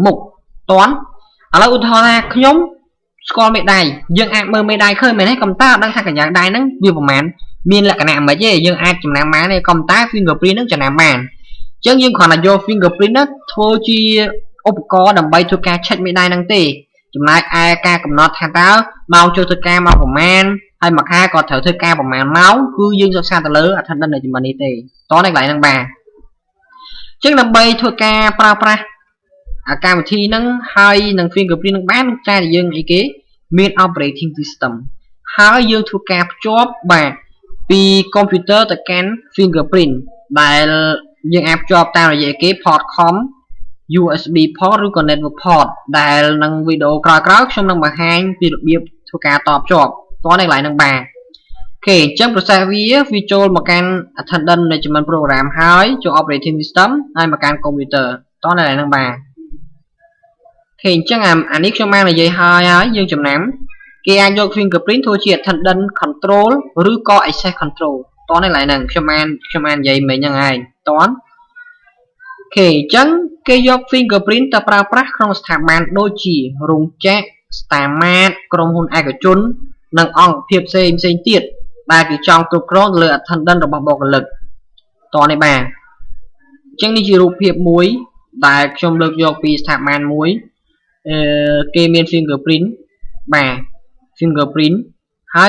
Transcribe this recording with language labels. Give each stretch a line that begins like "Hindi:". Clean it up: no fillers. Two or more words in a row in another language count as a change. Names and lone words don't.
Khmer: មុខតន់ឥឡូវឧទាហរណ៍ថាខ្ញុំស្គាល់មេដៃយើងអាចមើលមេដៃឃើញមែនទេកំតាអត់ដឹងថាកញ្ញើដៃហ្នឹងវាប្រហែលមានលក្ខណៈមិនទេយើងអាចចំណាំ បានទេកំតា fingerprint ហ្នឹងចំណាំបានអញ្ចឹងយើងគ្រាន់តែយក fingerprint ហ្នឹងធ្វើជាឧបករណ៍ដើម្បីធ្វើការ check មេដៃ ហ្នឹងទេចំណែកឯការកំណត់ថាតើម៉ោងចូលធ្វើការមកប្រហែលហើយមួយខែក៏ត្រូវធ្វើការប្រហែលម៉ោងគឺយើងសិក្សាទៅលើ
English: attendance management
Khmer: នេះទេតោះនៅកន្លែងហ្នឹងបាទអញ្ចឹងដើម្បីធ្វើការប្រើប្រាស់កម្មវិធីហ្នឹងហើយនឹង fingerprint នឹងបានតែយើងអីគេមាន
English: operating system
Khmer: ហើយយើងធ្វើការភ្ជាប់បាទពី computer ទៅកាន់ fingerprint ដែលយើងអាចភ្ជាប់តាមរយៈគេ
English: port com USB port
Khmer: ឬក៏
English: network port
Khmer: ដែលនឹងវីដេអូក្រោយៗខ្ញុំនឹងបង្ហាញពីរបៀបធ្វើការតភ្ជាប់តនៅកន្លែងហ្នឹងបាទអូខេអញ្ចឹង process វាចូលមកកាន់
English: attendance management program
Khmer: ហើយចូល
English: operating system
Khmer: ហើយមកកាន់ computer តនៅកន្លែងហ្នឹងបាទអូខេអញ្ចឹងអានេះខ្ញុំបាននិយាយហើយយើងចំណាំគេអាចយក fingerprint ធ្វើជា
English: attendance control
Khmer: ឬក៏
English: access control
Khmer: តនៅកន្លែងហ្នឹងខ្ញុំបាននិយាយមិញហ្នឹងឯងតអូខេអញ្ចឹងគេយក fingerprint ទៅប្រើប្រាស់ក្នុងស្ថាប័នដូចជារោងចក្រស្តាម៉ាតក្រុមហ៊ុនឯកជននិងអង្គភាពផ្សេ ងទៀតដែលគេចង់គ្រប់គ្រងលើ attendance របស់បុគ្គលិកតនេះបាទអញ្ចឹងនេះជារូបភាពមួយដែលខ្ញុំលើកយកពីស្ថាប័នមួយគេមាន fingerprint បាទ fingerprint ហើយ